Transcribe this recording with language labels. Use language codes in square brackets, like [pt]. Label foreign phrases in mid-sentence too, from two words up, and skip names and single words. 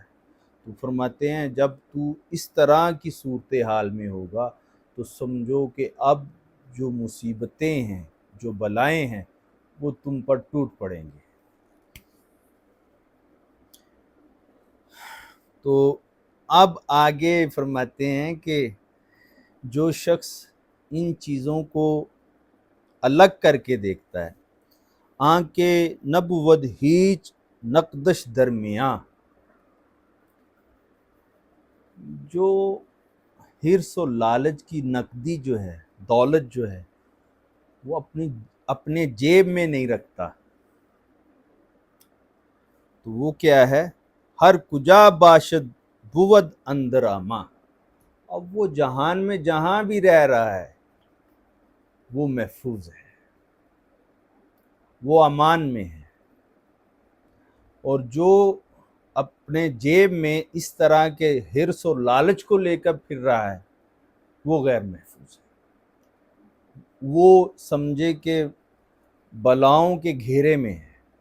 [ur] تو فرماتے ہیں جب تو اس طرح کی صورتحال میں ہوگا تو سمجھو کہ اب جو مصیبتیں ہیں، جو بلائیں ہیں وہ تم پر ٹوٹ پڑیں گے۔ تو اب آگے فرماتے ہیں کہ جو شخص ان چیزوں کو الگ کر کے دیکھتا ہے، [fa] آنکھ کے نبود ہیچ نقدش درمیاں، [ur] جو حرص و لالچ کی نقدی جو ہے، دولت جو ہے وہ اپنے جیب میں نہیں رکھتا، تو وہ کیا ہے؟ [fa] ہر کجا باشد بود اندر آما، [ur] اب وہ جہان میں جہاں بھی رہ رہا ہے وہ محفوظ ہے، وہ امان میں ہے، اور جو اپنے جیب میں اس طرح کے حرص اور لالچ کو لے کر پھر رہا ہے وہ غیر محفوظ ہے، وہ سمجھے کہ بلاؤں کے گھیرے میں ہے۔